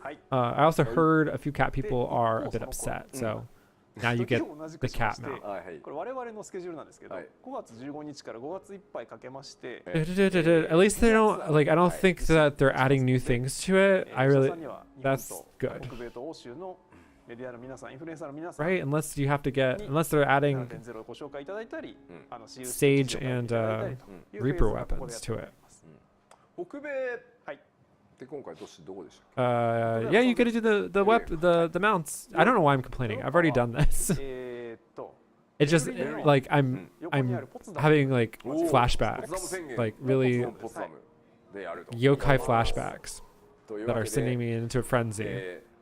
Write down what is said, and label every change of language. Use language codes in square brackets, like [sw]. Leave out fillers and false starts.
[en] I also heard a few cat people are a bit upset, so now you get the cat mount. [ja] これ我々のスケジュールなんですけど、5月15日から5月いっぱいかけまして、 [en] At least they don't, like, I don't think that they're adding new things to it. I really, that's good. [ja] 北米と欧州のメディアの皆さん、インフルエンサーの皆さん、 [en] Right? Unless you have to get, unless they're adding [ja] 7.0 をご紹介いただいたり、 [en] Sage and Reaper weapons to it. [ja] 北米って今回どこでしたっけ？ [en] Yeah, you gotta do the mounts. I don't know why I'm complaining. I've already done this. It's just like I'm having like flashbacks, like really yokai flashbacks that are sending me into a frenzy.